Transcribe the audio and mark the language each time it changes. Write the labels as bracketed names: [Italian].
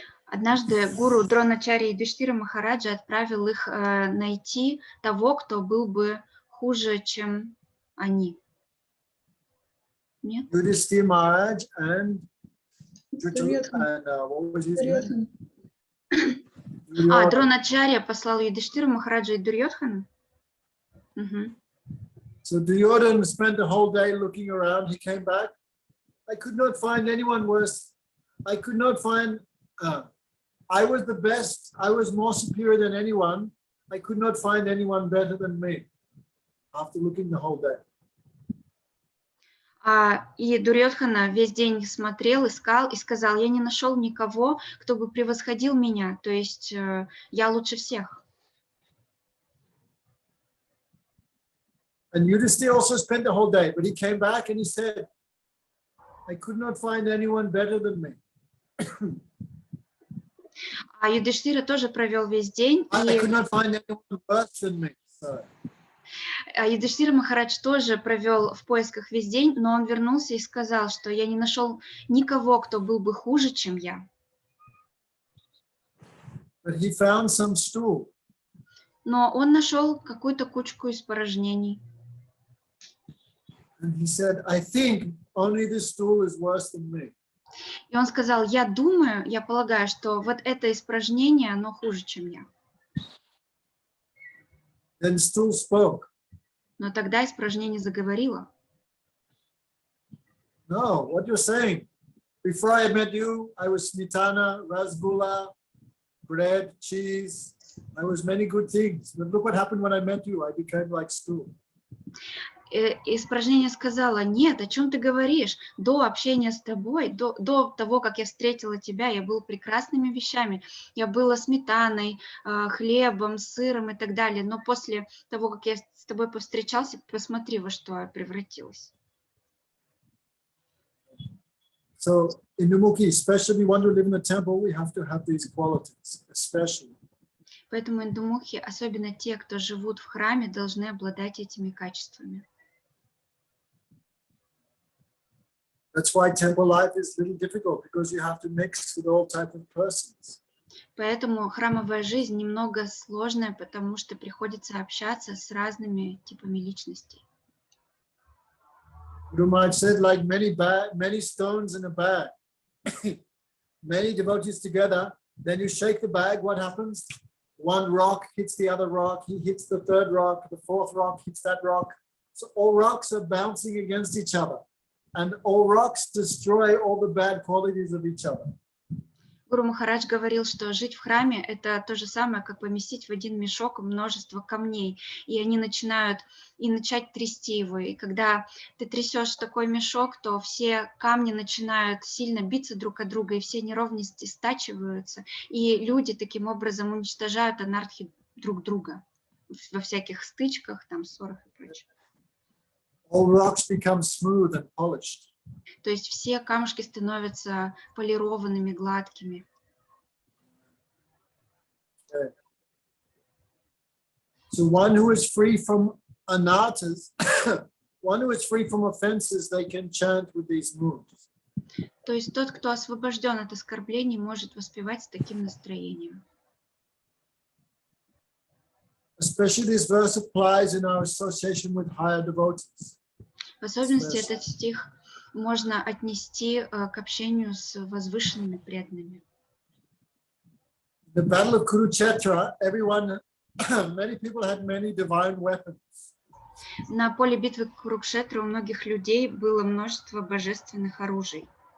[Russian] Однажды гуру Дроначарья Юдхиштира Махараджа отправил их найти того, кто был бы хуже, чем они. Нет? [English] Yudhishthira Maharaj and what was his name? [Russian] Дроначарья послал Юдхиштиру Махараджа и Дурьодхана. [English] So Duryodhana spent the whole day looking around. He came back. I could not find anyone worse. I could not find, I was the best. I was more superior than anyone. I could not find anyone better than me after looking the whole day. [Russian] И Дурьодхана весь день смотрел, искал и сказал, я не нашел никого, кто бы превосходил меня, то есть я лучше всех. [English] And Yudhishthira also spent the whole day, but he came back and he said, I could not find anyone better than me. [Russian] А Юдхиштира тоже провел весь день. [English] I could not find anyone worse than me. Sorry. [Russian] Юдхиштира Махарадж тоже провел в поисках весь день, но он вернулся и сказал, что я не нашел никого, кто был бы хуже, чем я. [English] But he found some stool. [Russian] Но он нашел какую-то кучку испражнений. [English] And he said, I think only this stool is worse than me. [Russian] И он сказал, я думаю, я полагаю, что вот это испражнение, оно хуже, чем я. [English] Then stool spoke. [Russian] Но тогда испражнение заговорило. [English] No, what you're saying. Before I met you, I was smitana, rasgulla, bread, cheese. I was many good things. But look what happened when I met you. I became like stool. [Russian] Испражнение сказала, нет, о чем ты говоришь? До общения с тобой, до того, как я встретила тебя, я была прекрасными вещами. Я была сметаной, хлебом, сыром и так далее. Но после того, как я с тобой повстречался, посмотри, во что я превратилась. [English] So in the Mukhi, especially when we live in the temple, we have to have these qualities, especially. [Russian] Поэтому индумухи, особенно те, кто живут в храме, должны обладать этими качествами. [English] That's why temple life is a little difficult, because you have to mix with all types of persons. [Russian] Поэтому храмовая жизнь немного сложная, потому что приходится общаться с разными типами личностей. [English] Maharaj said, like many stones in a bag, many devotees together, then you shake the bag, what happens? One rock hits the other rock, he hits the third rock, the fourth rock hits that rock. So all rocks are bouncing against each other. And all rocks destroy all the bad qualities of each other. [Russian] Гуру Махарадж говорил, что жить в храме – это то же самое, как поместить в один мешок множество камней, и они начать трясти его. И когда ты трясешь такой мешок, то все камни начинают сильно биться друг от друга, и все неровности стачиваются, и люди таким образом уничтожают анархи друг друга во всяких стычках, там, ссорах и прочее. [English] All rocks become smooth and polished. [Russian] То есть все камушки становятся полированными, гладкими. [English] Okay. So one who is free from anarthas, one who is free from offenses, they can chant with these moods. [Russian] То есть тот, кто освобожден от оскорблений, может воспевать с таким настроением. [English] Especially this verse applies in our association with higher devotees. [Russian] В особенности этот стих можно отнести к общению с возвышенными преданными. [English] The battle of Kurukshetra, many people had many divine weapons. [Russian] На поле битвы Курукшетры у многих людей было множество божественных оружий.